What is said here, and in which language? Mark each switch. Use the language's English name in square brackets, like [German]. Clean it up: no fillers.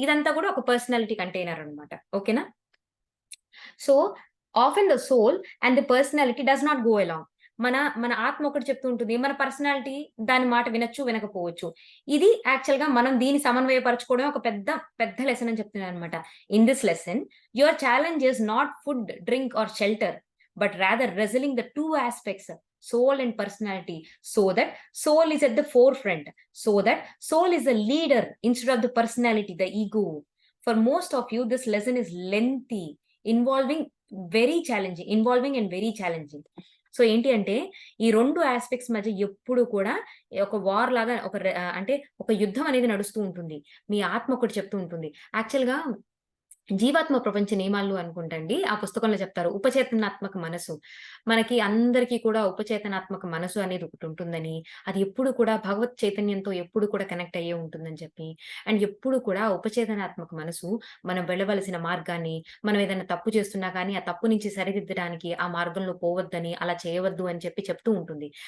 [Telugu] ఇదంతా కూడా ఒక పర్సనాలిటీ కంటైనర్ అన్నమాట. [English] ఓకేనా? So, often the soul and the personality does not go along. [Telugu] మన ఆత్మ ఒకటి చెప్తూ ఉంటుంది. మన పర్సనాలిటీ దాని మాట వినొచ్చు, వినకపోవచ్చు. ఇది యాక్చువల్‌గా మనం దీన్ని సమన్వయపరచుకోవడమే ఒక పెద్ద లెసన్ అని చెప్తున్నానన్నమాట. [English] In this lesson your challenge is not food, drink or shelter but rather wrestling the 2 aspects soul and personality so that soul is at the forefront, so that soul is a leader instead of the personality, the ego. For most of you this lesson is lengthy, involving involving and very challenging. [Telugu] So, ఏంటి అంటే ఈ 2 aspects మధ్య ఎప్పుడు కూడా ఒక war లాగా అంటే ఒక యుద్ధం అనేది నడుస్తూ ఉంటుంది. మీ ఆత్మ ఒకటి చెప్తూ ఉంటుంది. యాక్చువల్‌గా జీవాత్మ ప్రపంచ నియమాలు అనుకుంటండి. ఆ పుస్తకంలో చెప్తారు. ఉపచేతనాత్మక మనసు. మనకి అందరికీ కూడా ఉపచేతనాత్మక మనసు అనేది ఒకటుంటుందని, అది ఎప్పుడు కూడా భగవత్ చైతన్యంతో ఎప్పుడు కూడా కనెక్ట్ అయ్యే ఉంటుందని చెప్పి, అండ్ ఎప్పుడు కూడా ఉపచేతనాత్మక మనసు మనం వెళ్ళవలసిన మార్గాన్ని, మనం ఏదైనా తప్పు చేస్తున్నా కానీ, ఆ తప్పు నుంచి సరిదిద్దడానికి ఆ మార్గంలో పోవద్దని, అలా చేయవద్దు అని చెప్తూ ఉంటుంది.